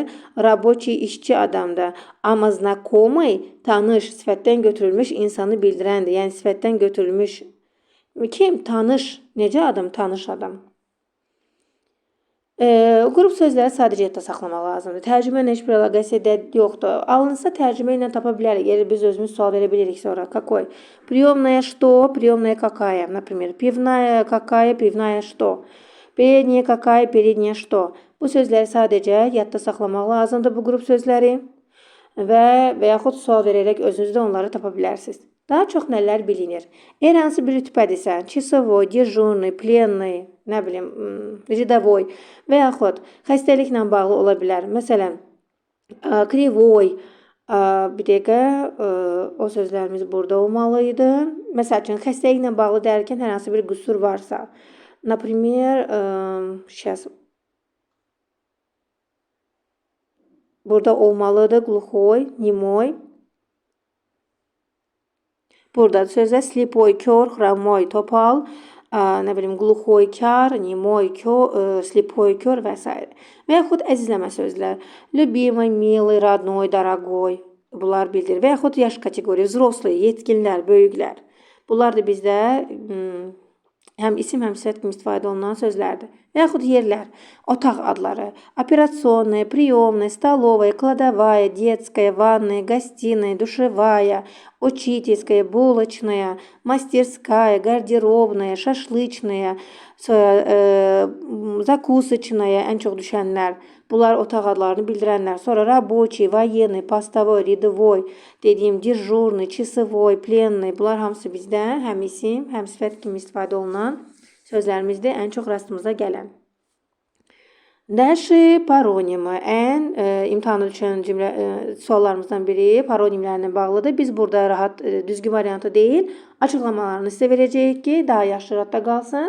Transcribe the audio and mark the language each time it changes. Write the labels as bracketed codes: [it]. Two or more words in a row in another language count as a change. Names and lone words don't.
[az] Рабочий işçi adamdır. Amma знакомый, tanış, sifətdən götürülmüş, insanı bildirəndir. Yəni, sifətdən götürülmüş. Kim? Tanış. Necə adam? Tanış adam. Qrup sözləri sadəcə yadda saxlamaq lazımdır. Tərcümə ilə heç bir əlaqəsi yoxdur. Alınsa tərcümə ilə tapa bilərik. Yəni biz özümüz sual verə bilirik sonra. [ru] Какой? Приемная что? Приемная какая? Например, пивная какая? Пивная что? Передняя какая? Передняя что? [az] Bu sözləri sadəcə yadda saxlamaq lazımdır, bu qrup sözləri. Və yaxud sual verərək özünüz də onları tapa bilərsiniz. Daha çox nələr bilinir? Hər hansı bir rütbədirsə, [ru] часовой, дежурный, [az] plenный, nə bilim, рядовой və yaxud xəstəliklə bağlı ola bilər. Məsələn, кривой, bir dəqiqə, o sözlərimiz burada olmalıydı. Məsəl üçün, xəstəliklə bağlı dərkən hər hansı bir qüsur varsa. Например, burada olmalıdır, [ru] глухой, немой. [az] Burada sözdə слепой, kör, хромой, topal, nə bilim, [ru] глухой, kar, немой, слепой, [az] kör və s. Və yaxud əzizləmə sözlər. [ru] Любимый, милый, родной, дорогой. [az] Bunlar bildirir. Və yaxud yaş kateqoriya, взрослый, yetkinlər, böyüklər. Bunlar da bizdə həm isim, həm sifət kimi istifadə olunan sözlərdir. Və yaxud yerlər, otaq adları. [ru] Operaционная, приемная, столовая, кладовая, детская, ванная, гостиная, душевая, учительская, булочная, мастерская, гардеробная, şaşlıçная, закусочная, [az] ən çox düşənlər. Bunlar otaq adlarını bildirənlər. Sonra [ru] рабочий, военный, постовой, рядовой, [az] dediyim [ru] дежурный, часовой, [az] plenный. Bunlar hamısı bizdə həm isim, həm sifət kimi istifadə olunan sözlərimizdə ən çox rastımıza gələn. Dəlşi paronimi ən imtahana düşən suallarımızdan biri paronimlərlə bağlıdır. Biz burada rahat, düzgün variantı deyil, açıqlamalarını sizə verəcəyik ki, daha yaxşı radda qalsın.